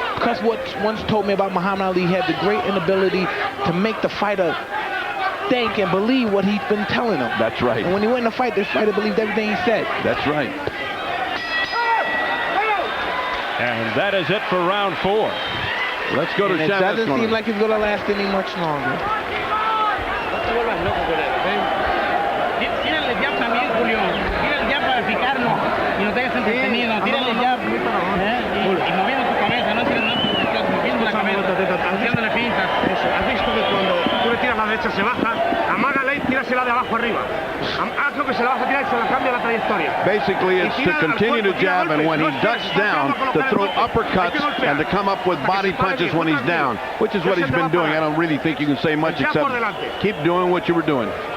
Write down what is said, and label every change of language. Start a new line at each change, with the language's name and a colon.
English: Because what once told me about Muhammad Ali, he had the great inability to make the fighter think and believe what he's been telling him. That's right. And when he went in the fight, this fighter believed everything he said. That's right. And that is it for round 4. Let's go to It Chavez. doesn't seem like it's going to last any much longer.
Spanish: Tírale ya también, Julio. Tírale ya para picarlo. Y no te hagas entretenido. Tírale ya. Y moviendo tu cabeza. No tires moviendo la cabeza. Haciéndole pintas. ¿Has visto que cuando tú le tiras la derecha se baja? Amágala y tírasela de abajo arriba. Haz lo que se la vas a tirar y se la cambia la trayectoria.
English: Basically, it's to continue to jab, and when he ducks down, to throw uppercuts and to come up with body punches when he's down, which is what he's been doing. I don't really think you can say much except keep doing what you were doing.